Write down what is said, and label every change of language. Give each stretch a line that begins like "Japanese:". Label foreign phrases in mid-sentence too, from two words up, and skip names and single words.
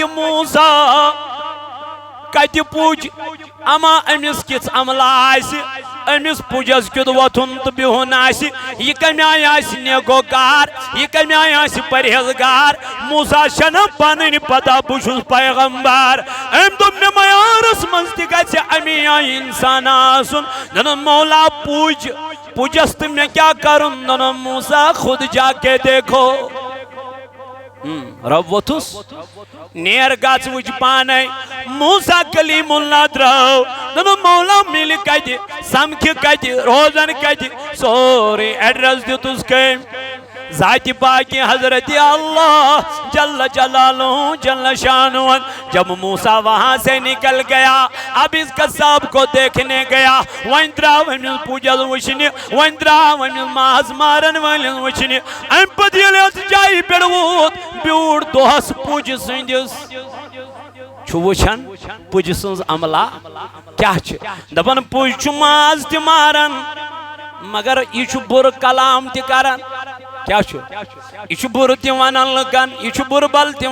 Kashmiri: موسیٰ کتہِ پُج اما أمِس کِژھ عملا آسہِ أمِس پُجس کیُتھ وۄتھُن تہٕ بِہُن آسہِ یہِ کمہِ آیہِ آسہِ نیکوکار یہِ کمہِ آیہِ آسہِ پرہیزگار موسیٰ چھنہٕ پنٕنۍ پتہ بہٕ چھُس پیغمبر أمۍ دوٚپ مےٚ معیارس منٛز تہِ گژھِ امی آیہِ انسان آسُن دوٚپُن مولا پُج پُجس تہٕ مےٚ کیٛاہ کرُن دوٚپُن موسیٰ
Urdu: خود جا کے دیکھو
Kashmiri: رب ووٚتھُس نیر گژھ وٕچھ پانے موسیٰ کلیم اللہ درٛاو دوٚپُن مولا مِلہِ کتہِ سمکھِ کتہِ روزن کتہِ سورُے ایڈرس دِتُس کٔمۍ ذات پاک حضرت اللہ جل جلالہ جل شانہ
Urdu: جب موسیٰ وہاں سے نکل گیا اب اس قصاب کو دیکھنے گیا
Kashmiri: وہیں دراو امس پوجل وچھنہِ وہیں دراو امس ماز مارن وٲلِس وچھنہِ امہِ پتہٕ ییٚلہِ اَتھ جایہِ پٮ۪ٹھ ووت بیوٗٹھ دۄہس پُج سٕنٛدِس چھُ وٕچھان پُجہِ سٕنٛز عملا کیٛاہ چھِ دپان پُج چھُ ماز تہِ ماران مگر یہِ چھُ بُرٕ کلام تہِ کران کیا چھُ یہِ چھُ بُرٕ تہِ ونان لُکن یہِ چھُ بُرٕ بل تہِ